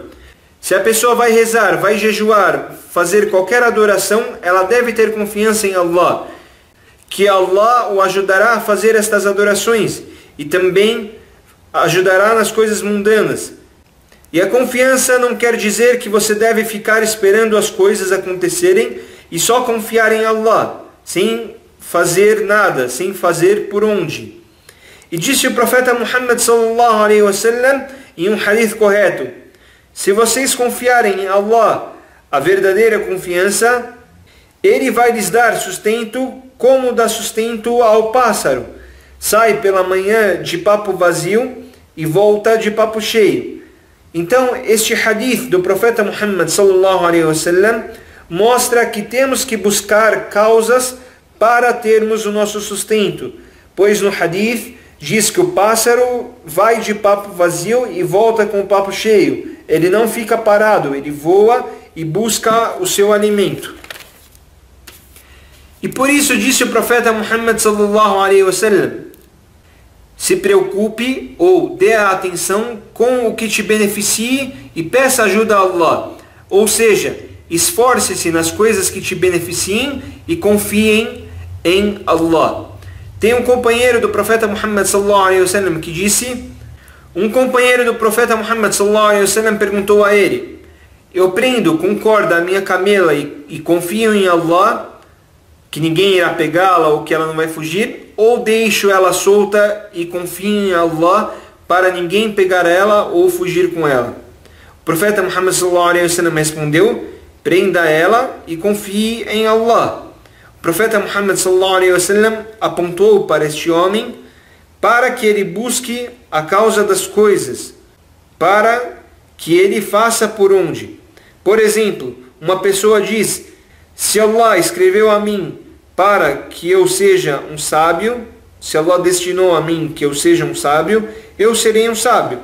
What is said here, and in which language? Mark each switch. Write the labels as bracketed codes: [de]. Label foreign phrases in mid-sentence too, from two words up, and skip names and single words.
[pt] Se a pessoa vai rezar, vai jejuar, fazer qualquer adoração, ela deve ter confiança em Allah, que Allah o ajudará a fazer estas adorações e também ajudará nas coisas mundanas. E a confiança não quer dizer que você deve ficar esperando as coisas acontecerem e só confiar em Allah, sem fazer nada, sem fazer por onde. E disse o profeta Muhammad [ar] صلى الله عليه وسلم [pt] em um hadith correto: se vocês confiarem em Allah a verdadeira confiança, Ele vai lhes dar sustento como dá sustento ao pássaro. Sai pela manhã de papo vazio e volta de papo cheio. Então este hadith do profeta Muhammad [ar] صلى الله عليه وسلم [pt] mostra que temos que buscar causas para termos o nosso sustento, pois no hadith diz que o pássaro vai de papo vazio e volta com o papo cheio. Ele não fica parado, ele voa e busca o seu alimento. E por isso disse o profeta Muhammad [ar] صلى الله عليه وسلم: [pt] se preocupe ou dê a atenção com o que te beneficie e peça ajuda a Allah. Ou seja, esforce-se nas coisas que te beneficiem e confiem em Allah. Tem um companheiro do profeta Muhammad [ar] صلى الله عليه وسلم [pt] que disse: um companheiro do profeta Muhammad [ar] صلى الله عليه وسلم [pt] perguntou a ele: eu prendo com corda a minha camela e confio em Allah, que ninguém irá pegá-la ou que ela não vai fugir, ou deixo ela solta e confio em Allah para ninguém pegar ela ou fugir com ela? O profeta Muhammad [ar] صلى الله عليه وسلم [pt] respondeu: prenda ela e confie em Allah. O profeta Muhammad [ar] صلى الله عليه وسلم [pt] apontou para este homem para que ele busque a causa das coisas, para que ele faça por onde. Por exemplo, uma pessoa diz: se Allah escreveu a mim para que eu seja um sábio, se Allah destinou a mim que eu seja um sábio, eu serei um sábio.